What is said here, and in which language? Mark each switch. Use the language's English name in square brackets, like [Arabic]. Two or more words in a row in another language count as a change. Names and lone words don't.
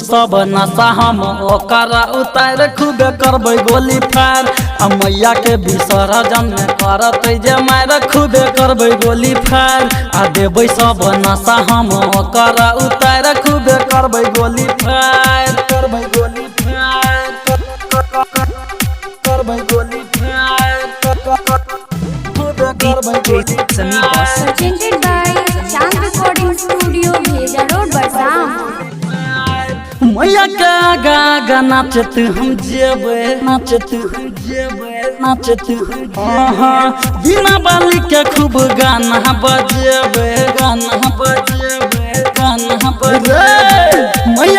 [Maithili] सब नशा हम ओकर उतार खूबे करबै गोली फायर आ मैया के विसर्जन में करते जे मार खूबे करबै गोली फायर आ देबै सब नशा हम ओकर उतार खूबे करबै गोली फायर करबै गोली फायर करबै गोली फायर खूबे करबै गोली फायर [English] presented by Chand Recording Studio Bheja Road Barsam [Maithili] मैया के आगा नाचत हम जेबै बिना बाली के खूब गाना बजेबै मैया